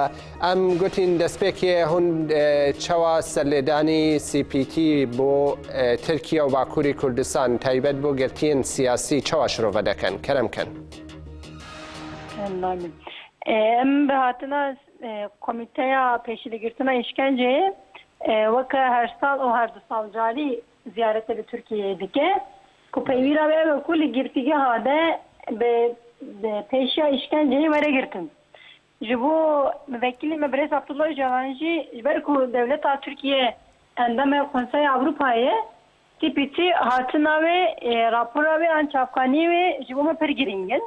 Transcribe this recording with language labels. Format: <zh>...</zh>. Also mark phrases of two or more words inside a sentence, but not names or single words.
<ku>ئەم گوتین دەستپێکی هون چەوا سەرلێدانی CPT بۆ تورکیا و باکووری کوردستان تایبەت بۆ گرتیین سیاسی چەوا شرۆڤە دەکەن کەرەمکەن؟ ئەم بەهاتنە کۆمیتەیە پێشیلەگرتنە ئیشکەنجەیە وەکە هەر ساڵ و هەردوو ساڵ جاری زیارەتە لە تورکیە دکە ku peyvîra ve ku li girtîgeha de bi pêşiya îşkenceyê weregirtin. Ji bo vekilê me Birêz Abdullah Öcalan jî ji ber ku dewleta Tirkiye endama Konseya Avrupayê tîpîtî hatina wê rapora wê an çavkanî wê ji bo me pir giring in.</ku>